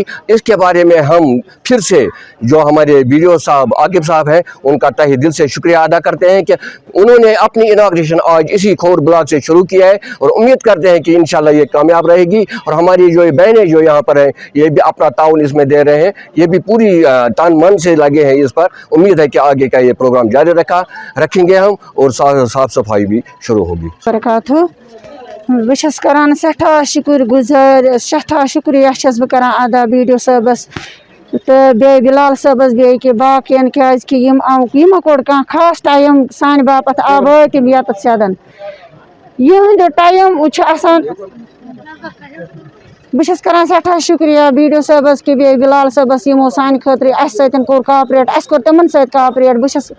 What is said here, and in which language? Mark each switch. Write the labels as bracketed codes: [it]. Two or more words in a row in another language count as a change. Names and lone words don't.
[ur] اس کے بارے میں ہم پھر سے جو ہمارے BDO صاحب، عاقب صاحب ہیں، ان کا تہہ دل سے شکریہ ادا کرتے ہیں کہ انہوں نے اپنی اناگریشن آج اسی کھور بلاک سے شروع کیا ہے اور امید کرتے ہیں کہ انشاءاللہ یہ کامیاب رہے گی. اور ہماری جو بہنیں جو یہاں پر ہیں، یہ بھی اپنا تعاون اس میں دے رہے ہیں، یہ بھی پوری تن من سے لگے ہیں اس پر. امید ہے کہ آگے کا یہ پروگرام جاری رکھیں گے ہم اور صاف صفائی بھی شروع ہوگی. [ks] बस करान सठा शुक्र गुजार, सठा शुक्रिया बह करान अदा BDO साहबस तो बे बिलाल साहबस बे कि बाकियन क्या कोड़ कह खास टाइम सान बापत आवा तम ये सदन यह टाइम बस करान सठा शुक्रिया BDO साहबस कि बे बिलाल साहबस यमो सान खतर कोर कोऑपरेट, अस कोर तमन सत कोऑपरेट।